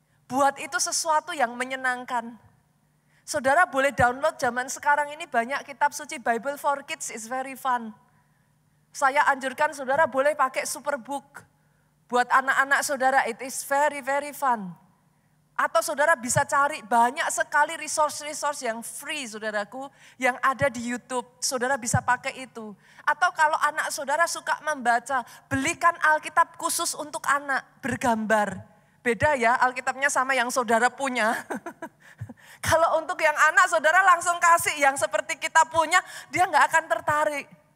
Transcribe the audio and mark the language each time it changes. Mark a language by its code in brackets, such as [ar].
[id] Buat itu sesuatu yang menyenangkan. Saudara boleh download zaman sekarang ini banyak kitab suci. [en] Bible for Kids is very fun. [id] Saya anjurkan saudara boleh pakai Superbook. Buat anak-anak saudara [en] it is very very fun. [id] Atau saudara bisa cari banyak sekali resource-resource yang free saudaraku. Yang ada di YouTube, saudara bisa pakai itu. Atau kalau anak saudara suka membaca, belikan Alkitab khusus untuk anak bergambar. Beda ya Alkitabnya sama yang saudara punya. Kalau untuk yang anak saudara langsung kasih yang seperti kita punya, dia gak akan tertarik.